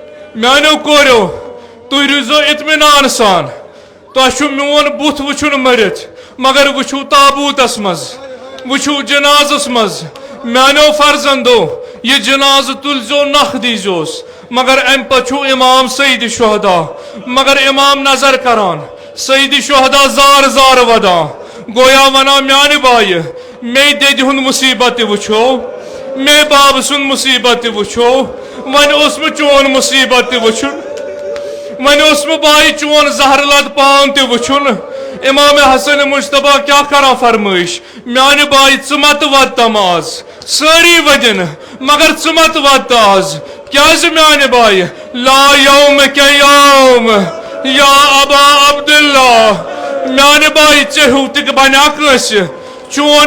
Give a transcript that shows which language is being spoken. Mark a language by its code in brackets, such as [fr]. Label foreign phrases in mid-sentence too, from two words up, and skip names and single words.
[ks] میانو کورو تُہۍ روٗزِو اطمینان سان تۄہہِ چھُ میون بُتھ وٕچھُن مٔرِتھ مگر وٕچھِو تابوٗتس منٛز وٕچھِو جنازس منٛز میانیو فرزندو یہ جنازٕ تُلزیو نکھ دیٖزیوس مگر امہِ پتہٕ چھُو امام سعید شہدا مگر امام نظر کران سعید شہدا زار زار ودان گویا ونان میانہِ بایہِ مے دٮ۪دِ ہُنٛد مُصیبت تہِ وٕچھو مے بابہٕ سُنٛد مُصیبت تہِ وٕچھو وۄنۍ اوس مےٚ چون مُصیبت تہِ وٕچھُن وۄنۍ اوس مےٚ بایہِ چون زہرٕ لد پان تہِ وٕچھُن امام حسن مشتبہ کیا کران فرمٲیش میانہِ بایہِ ژٕ مت وَدتم آز سٲری ودِن مگر ژٕ مت وَدتہٕ آز کیازِ میانہِ بایہِ [ar] لا یوم کے یوم یا ابا عبداللہ [ks] میانہِ بایہِ ژےٚ ہیوٗ تہِ بنیا کٲنٛسہِ چون